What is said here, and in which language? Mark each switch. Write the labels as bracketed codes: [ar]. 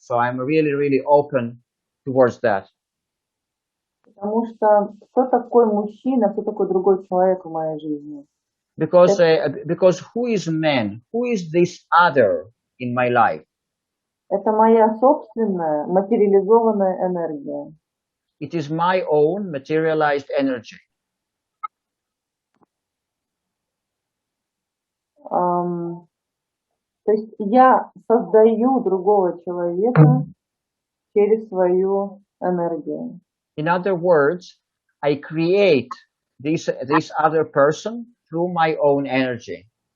[en] So I'm really, really open towards that. [ru] Потому что кто такой мужчина, кто такой другой человек в моей жизни? [en] Because who is man? Who is this other in my life? [ru] Это моя собственная материализованная энергия. [en] It is my own materialized energy. [ru] То есть я создаю другого человека через свою энергию. [en] In other words, I create this other person through my own energy.